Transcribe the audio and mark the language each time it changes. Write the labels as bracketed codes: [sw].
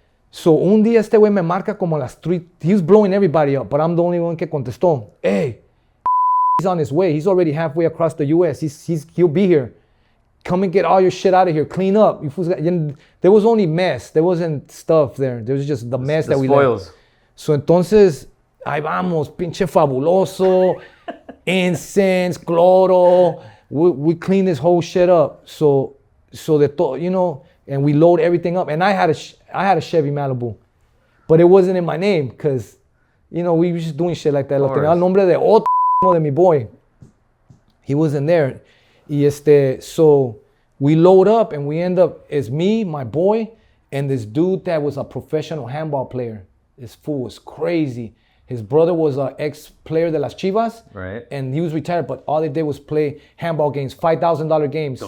[es] So un día este güey me marca como las 3. [en] He was blowing everybody up, but I'm the only one [es] que contestó. [en] Hey, he's on his way. He's already halfway across the U.S. He'll be here. Come and get all your shit out of here. Clean up. There was only mess. There wasn't stuff there. There was just the mess that we left. So [es] entonces, ahí vamos, pinche fabuloso, [en] incense, cloro. We clean this whole shit up. So that, you know, and we load everything up. And I had a Chevy Malibu, but it wasn't in my name because You know, we were just doing shit like that. [es] Lo [en] course. [es] tenía el nombre de otro de mi boy. [en] He wasn't there. Y so we load up and we end up, it's me, my boy, and this dude that was a professional handball player. This fool was crazy. His brother was an ex-player de las Chivas. Right. And he was retired, but all they did was play handball games, $5,000 games.